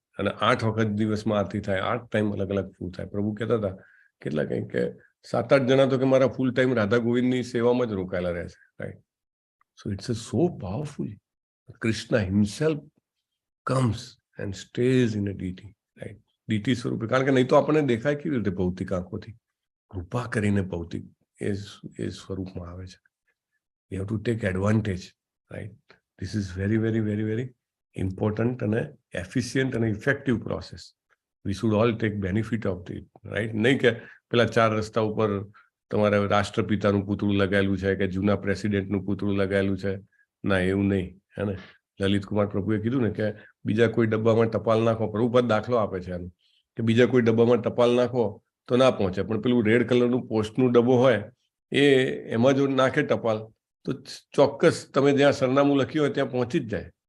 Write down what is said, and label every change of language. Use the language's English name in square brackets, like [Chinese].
[Gujarati] અને 8 વખત દિવસમાં આરતી થાય, 8 ટાઈમ અલગ અલગ ફૂલ થાય. પ્રભુ કહેતા હતા કેટલા કંઈક કે 7-8 જણા તો કે મારા ફૂલ ટાઈમ રાધા ગોવિંદની સેવામાં જ રોકાયેલા રહે છે, right? [English] So it's so powerful. Krishna himself comes and stays in a deity, right? Deity સ્વરૂપે. [Gujarati] કારણ કે નહીં તો આપણને દેખાય કેવી રીતે ભૌતિક આંખોથી? કૃપા કરીને ભૌતિક એ સ્વરૂપમાં આવે છે. [English] We have to take advantage, right? This is very, very, very, very important and efficient and effective process. We should all take benefit of it, right? [Gujarati] નહીં કે પેલા 4 રસ્તા ઉપર તમારે રાષ્ટ્રપિતાનું પૂતળું લગાયેલું છે કે જૂના પ્રેસિડેન્ટનું પૂતળું લગાયેલું છે. ના, એવું નહીં, હે ને? લલિત કુમાર પ્રભુએ કીધું ને કે બીજા કોઈ ડબ્બામાં ટપાલ નાખો. પ્રભુપાદ દાખલો આપે છે આનો કે બીજા કોઈ ડબ્બામાં ટપાલ નાખો તો ના પહોંચે, પણ પેલું રેડ કલરનું પોસ્ટનું ડબ્બો હોય એમાં જો નાખે ટપાલ તો ચોક્કસ તમે જ્યાં સરનામું લખ્યું હોય ત્યાં પહોંચી જ જાય.